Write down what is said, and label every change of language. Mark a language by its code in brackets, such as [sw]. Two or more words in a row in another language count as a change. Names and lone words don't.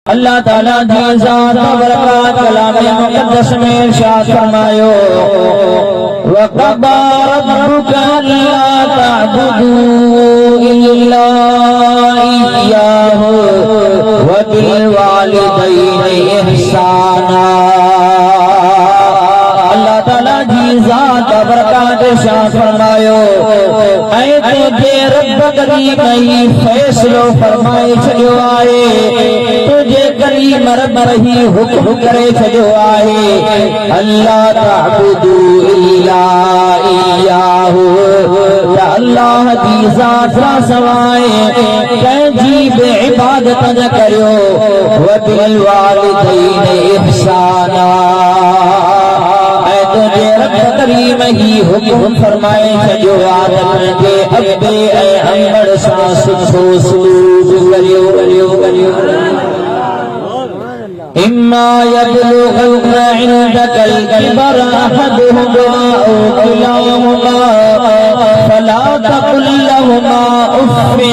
[sd] अल्लाह ताला जी ज़ात बरकत कलाम मुक़द्दस में इरशाद फरमायो [ar] وقضى ربك ألا تعبدوا إلا إياه و بالوالدين إحسانا. [sd] अल्लाह ताला जी ज़ात बरकत इरशाद फरमायो ऐ तुझे रब करीम ही फैसलो फरमाए छॾियो आहे, तुझे करीम रब ही हुक्म करे छॾियो आहे [ar] ألا تعبدوا إلا إياه, [sd] त अल्लाह जी ज़ात खां सवाइ कंहिंजी बि इबादत न करियो, [ar] و بالوالدين إحسانا. [sd] तुझे रब करीम ही हुक्म फरमाए छॾियो आहे जे अबे ऐं अमड़ सां सुठो सलूक करियो। [ar] إما يبلغن عندك الكبر أحدهما أو كلاهما فلا تقل لهما أف.